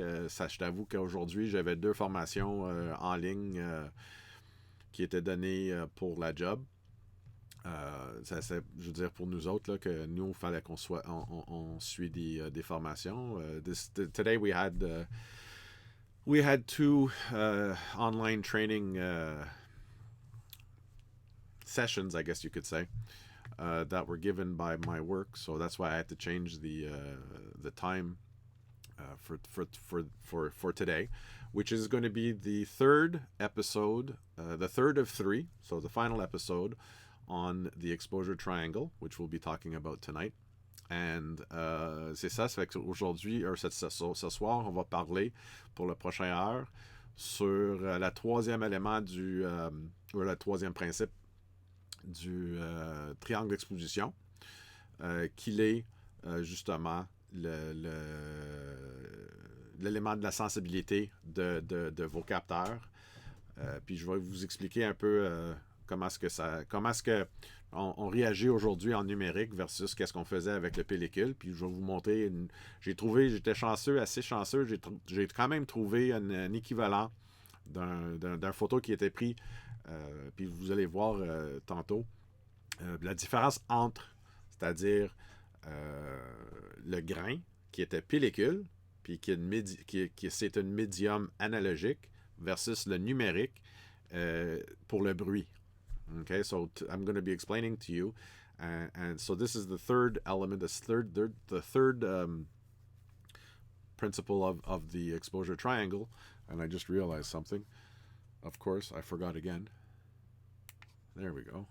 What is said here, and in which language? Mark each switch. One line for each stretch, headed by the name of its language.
French: Je t'avoue qu'aujourd'hui, j'avais deux formations en ligne qui étaient données pour la job. Je veux dire pour nous autres là, que nous il fallait qu'on soit on suit des formations.
English: Today we had two online training sessions, I guess you could say, that were given by my work, so that's why I had to change the time for today, which is going to be the third episode, the third of three, so the final episode on the exposure triangle, which we'll be talking about tonight.
French: And c'est ça, ça fait qu'aujourd'hui, ce soir, on va parler pour le prochain heure sur le troisième élément ou le troisième principe du triangle d'exposition, qu'il est justement l'élément de la sensibilité de vos capteurs. Puis je vais vous expliquer un peu comment est-ce que on réagit aujourd'hui en numérique versus qu'est-ce qu'on faisait avec le pellicule. Puis je vais vous montrer, j'étais chanceux, assez chanceux, j'ai quand même trouvé un équivalent d'un photo qui était pris, puis vous allez voir tantôt, la différence entre, c'est-à-dire le grain qui était pellicule, puis c'est une médium analogique versus le numérique pour le bruit.
English: Okay, so I'm going to be explaining to you, and so this is the third element, the third principle of the exposure triangle. And I just realized something. Of course, I forgot again. There we go.